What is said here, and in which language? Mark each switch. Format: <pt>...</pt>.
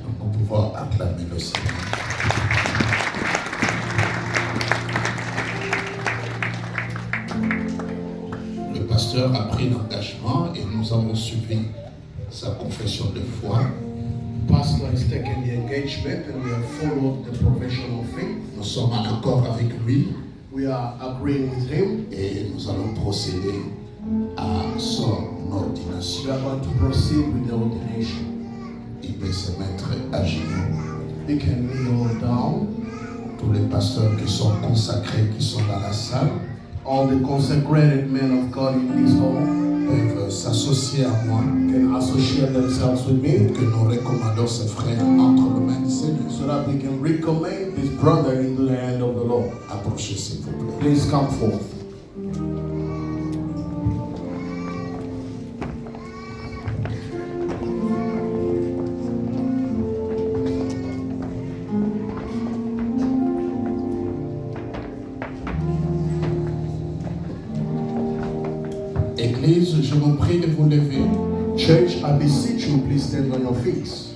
<fr>Nous pouvons acclamer le Seigneur. Le pasteur a pris l'engagement et nous avons suivi sa confession de foi.</fr> <en>Pastor has taken the engagement and we have followed the profession of faith.</en> <fr>Nous sommes en accord avec lui</fr> <en>We are agreeing with him.</en> <fr>et nous allons procéder à son ordination.</fr> <en>We are going to proceed with the ordination.</en> <fr>Il peut se mettre à genoux.</fr> <en>We can kneel down.</en> <fr>Tous les pasteurs qui sont consacrés, qui sont dans la salle,</fr> <en>All the consecrated men of God in this hall</en> <fr>peuvent s'associer à moi</fr> <en>can associate themselves with me</en> <fr>que nous recommandons ce frère entre les mains du Seigneur.</fr> <en>so that we can recommend this brother into the hand of the Lord.</en> <fr>Approchez s'il vous plaît.</fr> <en>Please come forth.</en> <fr>je vous prie de vous lever.</fr> <en>Church, I beseech you, please stand on your feet.</en>